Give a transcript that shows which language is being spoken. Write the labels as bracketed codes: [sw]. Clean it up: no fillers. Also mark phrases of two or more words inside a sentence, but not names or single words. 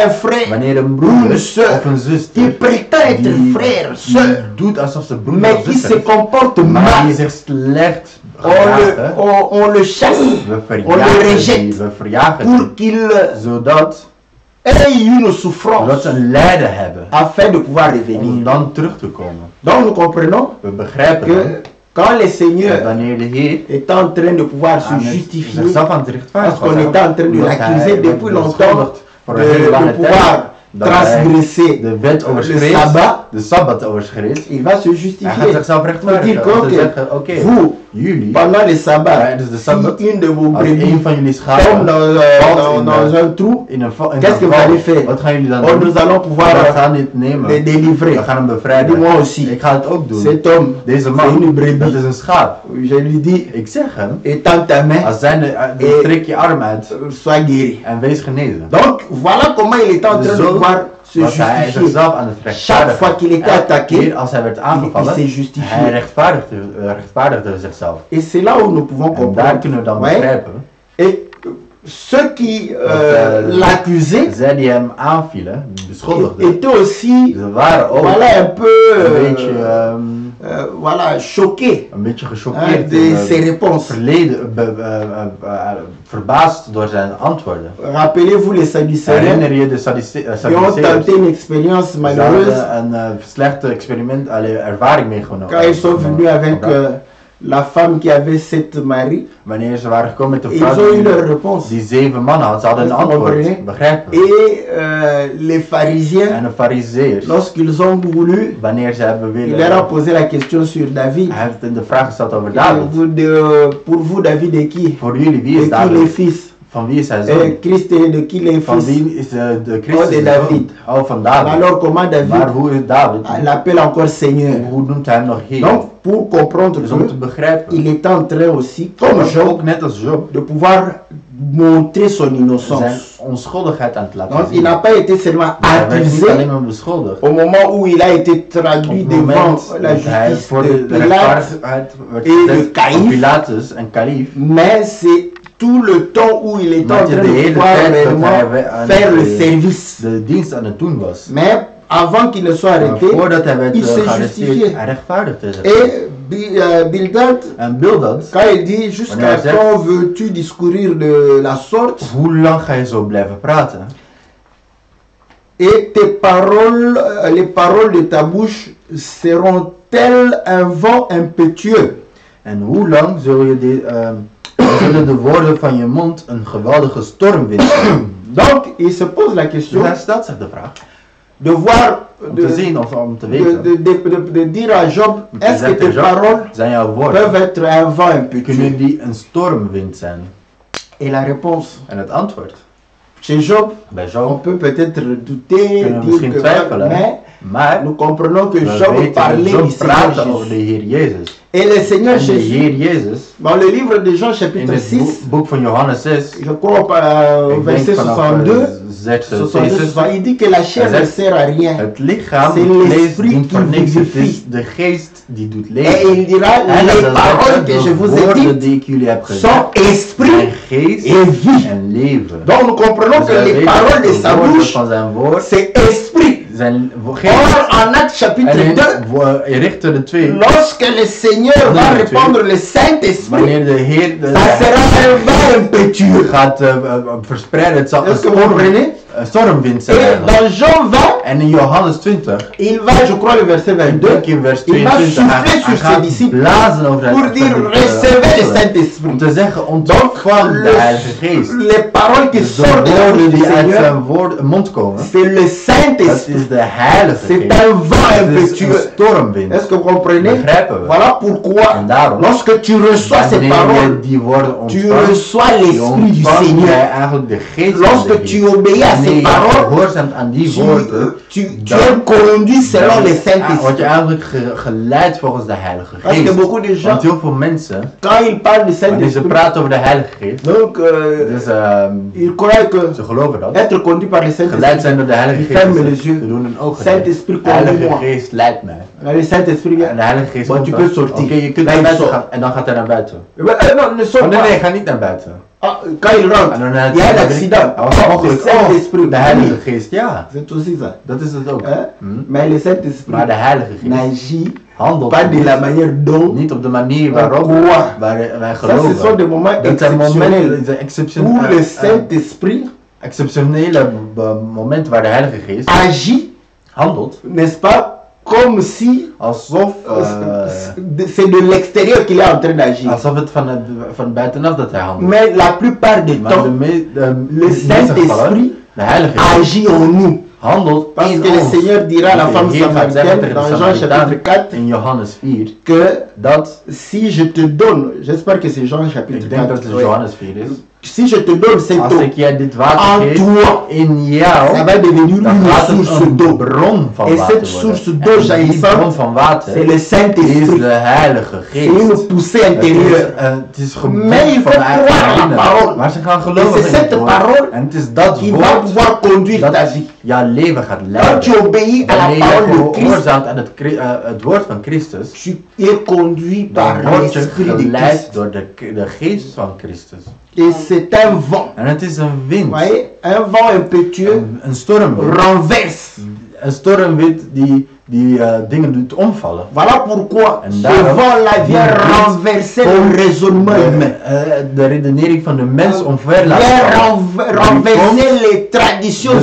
[fr] un frère [nl] wanneer een [fr] ou une [nl] broeder [fr] sœur [nl] of een [fr] qui [nl] zuster [fr] prétend être [nl] die [fr] frère, sœur, [nl] doet alsof ze broeder [fr] mais [nl] of [fr] qui [nl] zuster [fr] se [nl] is, [fr] comporte [nl] maar die [fr] mal, [nl] zich slecht [fr] on [nl] gedragen, [fr] le chasse, [nl] we [fr] on le [nl] verjagen die, [fr] rejette [nl] we verjagen [fr] pour [nl] die, [fr] qu'il [nl] zodat [fr] ait une [nl] zodat [fr] souffrance [nl] ze een lijden hebben [fr] afin de pouvoir [nl] om [fr] revenir. [nl] dan terug te komen. [fr] Donc nous comprenons [nl] We begrijpen [fr] que [nl] dan [fr] quand le [nl] dat [fr] Seigneur [nl] wanneer de Heer [fr] est en train de pouvoir se [nl] aan het [fr] justifier, [nl] zichzelf aan het rechtvaardigen [fr] parce qu'on était en train de [nl] omdat hij [fr] l'accuser [nl] werd [fr] depuis longtemps [nl] beschuldigd voor een hele [fr] de [nl] lange tijd [fr] pouvoir [nl] dat hij [fr] transgresser [nl] de wet [fr] le [nl] overschreed, [fr] sabbat, [nl] de Sabbat overschreed. [fr] il va se [nl] Hij gaat [fr] justifier. [nl] zichzelf [fr] Pour [nl] rechtvaardigen [fr] dire [nl] om te [fr] que [nl] zeggen, oké, [fr] vous, [nl] jullie, [fr] pendant le sabbat, [nl] tijdens de Sabbat, [fr] si une de vos [nl] als een [fr] brebis [nl] van jullie [fr] tombe [nl] schapen [fr] dans un trou, [nl] in een [fr] qu'est-ce que vous allez faire? [nl] wat gaan jullie dan [fr] oh, [nl] doen? [fr] nous allons [nl] We [fr] pouvoir [nl] gaan dit nemen, [fr] les délivrer. [nl] we gaan hem [fr] Dis [nl] bevrijden. [fr] moi aussi, [nl] Ik ga het ook doen. [fr] cet homme, [nl] Deze [fr] c'est [nl] man, [fr] une brebis. [nl] dat is een schaap. [fr] Je lui dis, [nl] Ik zeg hem, [fr] étends ta main, [nl] als zijn trek je arm uit [fr] sois guéri. [nl] en wees genezen. [fr] Donc voilà comment il est en train de pouvoir se [nl] Was hij [fr] justifier. [nl] zichzelf aan het [fr] Chaque fois qu'il était [nl] rechtvaardigen. Elke [fr] attaqué, [nl] keer als hij werd aangevallen, [fr] il s'est justifié. [nl] hij rechtvaardigde zichzelf. [fr] Et c'est là où nous pouvons [nl] En daar [fr] comprendre. [nl] kunnen we dan [fr] Ouais. [nl] begrijpen. [fr] Et ceux qui l'accusaient [nl] zij die hem aanvielen, beschuldigden, [fr] étaient aussi [nl] ze waren ook [fr] voilà, un peu [nl] een beetje, [fr] voilà, choqués [nl] een beetje [fr] hein, [nl] gechoqueerd, [fr] de ses réponses. [nl] verbaasd door zijn antwoorden. [fr] Rappelez-vous les Sadducéens [nl] Herinner je de [fr] qui ont tenté [nl] Sadduceërs? [fr] une expérience [nl] Ze [fr] malheureuse [nl] hadden een slechte experiment, ervaring meegenomen. [fr] quand ils sont venus avec la femme qui avait 7 maris. [nl] Wanneer ze waren gekomen met de [fr] Ils [nl] vrouw [fr] ont eu [nl] die, [fr] leur réponse. [nl] die 7 mannen had, ze hadden een [fr] Vous comprenez? [nl] antwoord. Begrijpen? [fr] Et les pharisiens, [nl] En de fariseërs, [fr] lorsqu'ils ont voulu, [nl] wanneer ze hebben [fr] il leur a [nl] willen, [fr] posé la question sur David. [nl] hij heeft de vraag gesteld over [fr] Et [nl] David. [fr] pour vous, David est qui? [nl] Voor jullie, wie [fr] De [nl] is [fr] qui les [nl] David? [fr] fils? [nl] Van wie is hij zoon? [fr] Christ est de qui les [nl] Van [fr] fils? [nl] wie is de [fr] Oh, [nl] Christus [fr] de [nl] de [fr] David. [nl] zoon? Oh, van [fr] Mais [nl] David. [fr] alors comment [nl] Maar [fr] David [nl] hoe is David? [fr] l'appelle encore Seigneur? [nl] Hoe noemt hij hem nog Heer? [fr] Donc pour comprendre [nl] Dus om te [fr] que [nl] begrijpen, [fr] il est en train aussi, comme [nl] ook [fr] Job, [nl] net als Job, [fr] de pouvoir montrer son [nl] zijn [fr] innocence. [nl] onschuldigheid aan het laten [fr] Donc il [nl] zien. [fr] n'a pas été seulement [nl] Hij werd niet alleen [fr] accusé [nl] maar beschuldigd. [fr] au moment où il a été [nl] Op [fr] traduit [nl] het [fr] devant [nl] moment [fr] la [nl] dat hij [fr] justice [nl] voor [fr] de [nl] de [fr] Pilate, [nl] rechtvaardigheid werd [fr] et de [nl] gezet [fr] Caïf. [nl] door Pilatus en Kalif. [fr] mais c'est tout le temps où il est en [nl] Maar [fr] train de [nl] de hele [fr] pouvoir [nl] tijd dat [fr] réellement [nl] hij aan [fr] faire le service. [nl] de dienst aan het doen was. [fr] Mais avant qu'il ne soit [nl] Maar [fr] arrêté, [nl] voordat hij werd [fr] il s'est [nl] gearresteerd, [fr] justifié. [nl] hij rechtvaardigde zich. [fr] Et Bildad, [nl] En Bildad, [fr] quand il dit jusqu'à [nl] Wanneer hij [fr] quand veux-tu discourir de la sorte [nl] hoe lang ga je zo blijven praten? [fr] et tes paroles, les paroles de ta bouche seront-elles un vent impétueux? [nl] En hoe lang zullen de woorden van je mond een geweldige stormwind zijn? [fr] Donc il se pose la [nl] Dus [fr] question [nl] hij stelt zich de vraag [fr] de voir, [nl] om te zien of om te [fr] de, [nl] weten. [fr] de dire à Job, [nl] Om te [fr] est-ce que [nl] zeggen, [fr] tes [nl] Job, [fr] paroles [nl] zijn jouw woorden, [fr] peuvent être un vent impétueux? [nl] kunnen die een stormwind zijn? [fr] Et la réponse, [nl] En het antwoord [fr] chez Job, [nl] bij [fr] on [nl] Job [fr] peut peut-être douter, [nl] kunnen we [fr] dire [nl] misschien [fr] que [nl] twijfelen, [fr] mais [nl] maar [fr] nous comprenons que [nl] we [fr] Job [nl] weten [fr] parlait [nl] dat [fr] du [nl] Job [fr] Seigneur [nl] praatte over de [fr] Jésus. [nl] Heer Jezus. [fr] Et le Seigneur [nl] En de [fr] Jésus, [nl] Heer Jezus, [fr] dans le livre de Jean [nl] in [fr] chapitre [nl] het [fr] 6, [nl] boek van Johannes 6, [fr] je crois au [nl] ik denk [fr] verset [nl] vanaf [fr] 62, [nl] 66, [fr] il dit que la chair ne sert à rien. [nl] het lichaam, [fr] C'est [nl] het vlees [fr] l'esprit [nl] dient voor [fr] qui [nl] niks, het is [fr] vivifie. [nl] de geest die doet [fr] Et [nl] leven. [fr] il dira, [nl] En dat [fr] les [nl] wil [fr] paroles que je [nl] zeggen, [fr] vous [nl] de [fr] ai [nl] woorden [fr] dites [nl] die ik jullie heb gezegd, [fr] sont [nl] zijn [fr] esprit [nl] geest [fr] et vie. [nl] en leven. [fr] Donc nous comprenons [nl] Dus [fr] que [nl] wij [fr] les [nl] weten [fr] paroles [nl] dat [fr] de [nl] de [fr] sa [nl] woorden [fr] bouche, [nl] van zijn woord [fr] c'est esprit. [nl] zijn geest. [fr] Or, en Actes [nl] En [fr] chapitre [nl] in [fr] 2, [nl] Richteren 2, [fr] lorsque le Seigneur va [nl] Nee, [fr] répandre le Saint-Esprit, [nl] wanneer de Heer [fr] ça sera un vent impétueux. [nl] gaat verspreiden, het zal [fr] Est-ce que vous comprenez? [nl] een stormwind zijn [fr] Et [nl] eigenlijk. [fr] dans Jean 20, [nl] En in Johannes 20, [fr] il va, je crois, le verset 22, [nl] denk in vers [fr] il va [nl] 22, [fr] souffler [nl] hij [fr] sur ses [nl] gaat [fr] disciples [nl] blazen over zijn [fr] pour dire recevez le Saint-Esprit. [nl] om te zeggen, ontvang de Heilige Geest. [fr] Les paroles qui [nl] Dus de [fr] sortent de la bouche [nl] woorden [fr] du [nl] die uit [fr] Seigneur, [nl] zijn mond komen, [fr] c'est le [nl] dat [fr] Saint-Esprit. [nl] is de Heilige [fr] C'est [nl] Geest. [fr] un vent [nl] Het is een [fr] impétueux. [nl] stormwind. [fr] Est-ce que vous comprenez? [nl] Begrijpen we? [fr] Voilà pourquoi, [nl] En daarom, [fr] lorsque tu reçois ces [nl] wanneer je [fr] paroles, [nl] die woorden [fr] tu [nl] ontvangt, [fr] reçois [nl] je [fr] l'Esprit du [nl] ontvangt [fr] Seigneur. [nl] jij eigenlijk de Geest van de [fr] Lorsque [nl] Heer. [fr] tu obéis à [nl] Wanneer [fr] ces paroles, [nl] gehoorzaamt aan die woorden, [fr] tu es conduit selon le [nl] word [fr] Saint-Esprit. [nl] je eigenlijk geleid volgens de Heilige [fr] Parce que [nl] Geest. [fr] beaucoup de gens, [nl] Want heel veel mensen, [fr] quand ils parlent du [nl] wanneer ze [fr] Saint-Esprit, [nl] praten over de Heilige Geest, [fr] donc [nl] dus [fr] ils croient que [nl] ze geloven dat. [fr] être conduit par le [nl] Geleid [fr] Saint-Esprit, [nl] zijn door de Heilige [fr] ils [nl] Geest. [fr] ferment [nl] Ze [fr] les yeux. [nl] doen hun ogen. [fr] Saint-Esprit [nl] De Heilige [fr] conduit moi. [nl] Geest leidt mij. [fr] Le Saint-Esprit [nl] En [fr] vient. [nl] de Heilige Geest [fr] Bon, [nl] komt [fr] tu [nl] dan. [fr] peux sortir. [nl] Oké, je kunt [fr] Là, [nl] naar [fr] il [nl] buiten [fr] sort. [nl] gaan. En dan gaat hij naar buiten. [fr] Non, ne [nl] Oh [fr] sort [nl] nee, [fr] pas. [nl] nee, ga niet naar buiten. [fr] Ah, quand il rentre, [nl] En dan [fr] il y a un accident. [nl] Hij was [fr] Le [nl] ongeluk. [fr] Saint-Esprit, [nl] De Heilige Geest, ja. [fr] c'est aussi ça. [nl] Dat is het ook. [fr] Hein? [nl] Hm? [fr] Mais le Saint-Esprit [nl] Maar de Heilige Geest [fr] n'agit [nl] handelt [fr] pas de [nl] niet, [fr] la manière dont [nl] niet op de manier waarop [fr] croit. [nl] wij [fr] Ça, ce sont [nl] geloven. [fr] des moments [nl] Dat zijn momenten, [fr] exceptionnels où le Saint-Esprit [nl] exceptionele momenten waar de Heilige Geest [fr] agit, [nl] handelt, [fr] n'est-ce pas, comme si [nl] alsof, [fr] c'est de l'extérieur qu'il est en train d'agir. [nl] alsof het van buitenaf dat hij handelt. [fr] Mais la plupart du [nl] Maar [fr] temps, le Saint-Esprit [nl] de Heilige Geest [fr] agit en nous. [nl] handelt [fr] Parce [nl] in [fr] que le [nl] ons. [fr] Seigneur dira à la [nl] Want [fr] femme [nl] de Heer gaat zeggen [fr] samaritaine [nl] tegen de [fr] dans Jean [nl] Samaritaan [fr] chapitre 4 [nl] in Johannes 4 [fr] que [nl] dat, [fr] si je te donne, j'espère que c'est Jean chapitre [nl] ik denk dat [fr] 4, [nl] het Johannes 4 is, [fr] si je te donne cette [nl] als [fr] eau [nl] ik jij dit water [fr] en [nl] geef [fr] toi, [nl] in jou, [fr] ça va devenir [nl] dan [fr] une [nl] gaat het [fr] source [nl] een [fr] d'eau. [nl] bron van [fr] Et [nl] water [fr] cette source [nl] worden. [fr] d'eau [nl] En die [fr] jaillissante, [nl] bron van water [fr] c'est le [nl] is [fr] Saint-Esprit. [nl] de Heilige [fr] C'est une [nl] Geest. [fr] poussée [nl] Het is, [fr] intérieure. [nl] het is [fr] Mais [nl] gebed [fr] il [nl] van [fr] faut croire à la parole. [nl] binnen. Maar ze gaan [fr] Et [nl] geloven [fr] c'est [nl] in het [fr] cette [nl] woord. [fr] parole [nl] En het is dat [fr] qui va [nl] woord [fr] pouvoir conduire ta [nl] dat [fr] vie. [nl] jouw leven gaat [fr] Quand [nl] leiden. [fr] tu obéis à la [nl] Wanneer [fr] parole [nl] je [fr] de Christ, [nl] gehoorzaamt aan het woord van Christus, [fr] tu es conduit par [nl] dan word je [fr] l'Esprit de [nl] geleid [fr] Christ. [nl] door de geest van Christus. [fr] Et c'est un vent. [nl] En het is een [fr] Vous [nl] wind, [fr] voyez, un vent impétueux [nl] een stormwind. [fr] renverse. [nl] Een stormwind die dingen doet omvallen. [fr] Voilà pourquoi [nl] En [fr] ce [nl] daarom- [fr] vent-là vient renverser le raisonnement humain. [nl] De redenering van de mens omver laten [fr] Vient [nl] vallen. [fr] renverser les traditions